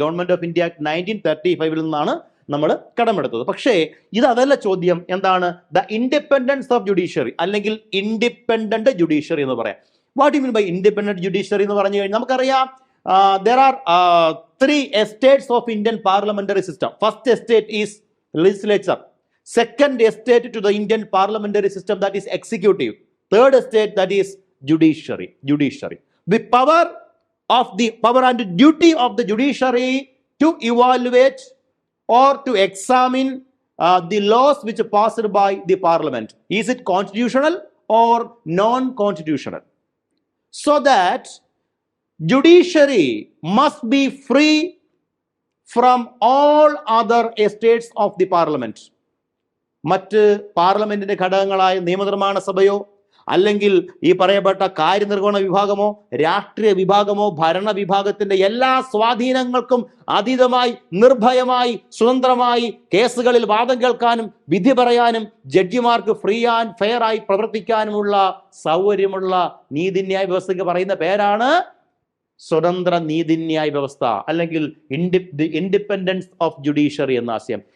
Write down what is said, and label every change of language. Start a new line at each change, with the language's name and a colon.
Malayalam: Government of India act 1935 നിന്നാണ് നമ്മൾ കടമെടുത്തത്. പക്ഷേ ഇത് അതല്ല ചോദ്യം. എന്താണ്? ദ ഇൻഡിപെൻഡൻസ് ഓഫ് ജുഡീഷ്യറി അല്ലെങ്കിൽ ഇൻഡിപെൻഡന്റ് ജുഡീഷ്യറി എന്ന് പറയാം.
English: what you mean by independent judiciary
Malayalam: എന്ന് പറഞ്ഞു കഴിഞ്ഞാൽ നമുക്കറിയാം
English: there are 3 estates of Indian parliamentary system. First estate is legislature. Second estate to the Indian parliamentary system, that is executive. Third estate, that is judiciary. The power and duty of the judiciary to evaluate or to examine the laws which are passed by the parliament? Is it constitutional or non-constitutional? So that judiciary must be free from all other estates of the parliament.
Malayalam: മറ്റ് പാർലമെന്റിന്റെ ഘടകങ്ങളായ നിയമനിർമ്മാണ സഭയോ അല്ലെങ്കിൽ ഈ പറയപ്പെട്ട കാര്യനിർവഹണ വിഭാഗമോ രാഷ്ട്രീയ വിഭാഗമോ ഭരണ വിഭാഗത്തിന്റെ എല്ലാ സ്വാധീനങ്ങൾക്കും അതീതമായി നിർഭയമായി സ്വതന്ത്രമായി കേസുകളിൽ വാദം കേൾക്കാനും വിധി പറയാനും ജഡ്ജിമാർക്ക് ഫ്രീ ആൻഡ് ഫെയർ ആയി പ്രവർത്തിക്കാനുമുള്ള സൗകര്യമുള്ള നീതിന്യായ വ്യവസ്ഥയ്ക്ക് പറയുന്ന പേരാണ് സ്വതന്ത്ര നീതിന്യായ വ്യവസ്ഥ അല്ലെങ്കിൽ ഇൻഡിപെൻഡൻസ് ഓഫ് ജുഡീഷ്യറി എന്ന ആശയം.